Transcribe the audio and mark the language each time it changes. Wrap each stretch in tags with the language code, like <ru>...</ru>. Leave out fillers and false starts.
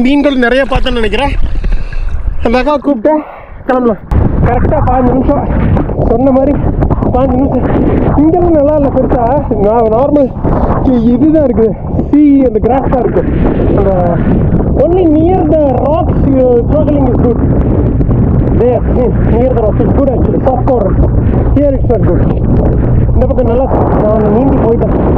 <ta>மீன்கள் நிறைய பார்த்தேன்னு நினைக்கிறேன். அந்த அக்கா கூப்பிட்டு கிளம்பலாம். கரெக்டாக 5 நிமிஷம் சொன்ன மாதிரி 5 நிமிஷம். இங்கெல்லாம் நல்லா இல்லை பெருசாக. நார்மல் இதுதான் இருக்குது. சி அந்த கிராஸ் தான் இருக்குது.</ta> <en>அந்த only near the rocks struggling is good. There, near the rock is good actually. Soft corners. Here it's not good.</en> <ta>இந்த பக்கம் நல்லா நான் நீந்தி போயிட்டேன்.</ta>